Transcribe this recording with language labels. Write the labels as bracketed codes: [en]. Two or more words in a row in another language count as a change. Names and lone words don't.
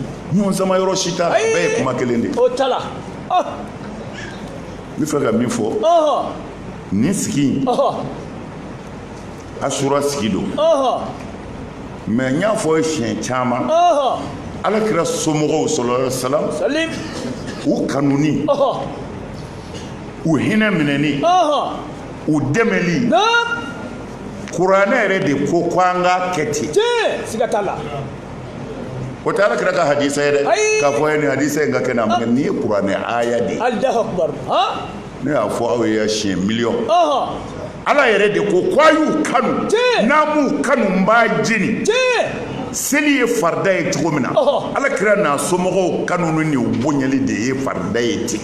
[bm] ɲɔgɔn sama yɔrɔ si t'a la bɛɛ ye kuma kelen de o t'a la n bɛ fɛ ka min fɔ nin sigi asura sigi don mɛ n y'a fɔ siɲɛ caman alakira somɔgɔw [ar] صلى الله عليه وسلم [bm] u kanuni u hinɛ minɛni u dɛmɛli kuranɛ yɛrɛ de ko an ka kɛ ten siga t'a la o tɛ alakira ka hadisa ye dɛ k'a fɔ ye nin hadisa in ka kɛ na mɛ nin ye kuranɛ aya de ye ne y'a fɔ aw ye siɲɛ miliyɔn ala yɛrɛ de ko a y'u kanu n'a m'u kanu n b'a jeni seli ye farida ye cogo min na alakira n'a somɔgɔw kanu ni u bonyali de ye farida ye ten